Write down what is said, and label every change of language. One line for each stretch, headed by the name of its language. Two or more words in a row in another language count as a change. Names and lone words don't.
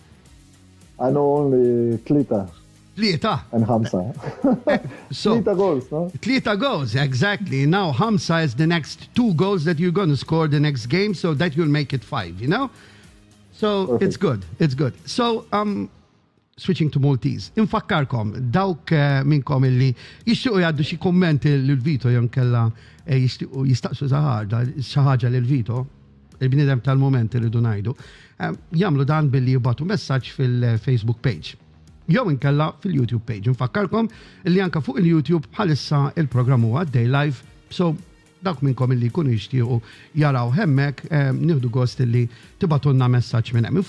English: I know only Tlita. Tlieta. And Hamza. So, Tlita goals, no? Tlieta goals, exactly. Now Hamza is the next 2 goals that you're going to score the next game, so that will make it 5, you know? So perfect. It's good. So, switching to Maltese.
Maltese: Infakkarkom, dawk minnkom illi jixtiequ jgħaddu xi kummenti lil-Vito jew kella jistaqsu xi ħaġa lil-Vito, il-bniedem tal-mument irridu ngħidu, jagħmlu dan billi jibgħatu messaġġ fil-Facebook page. Jew inkella fil-YouTube page. Nfakkarkom li anka fuq il-YouTube bħalissa il-programm huwa għaddej live, so dak minnkom illi jkunu jixtiequ jaraw hemmhekk nieħdu gost illi tibatulna messaġġ minn hemm.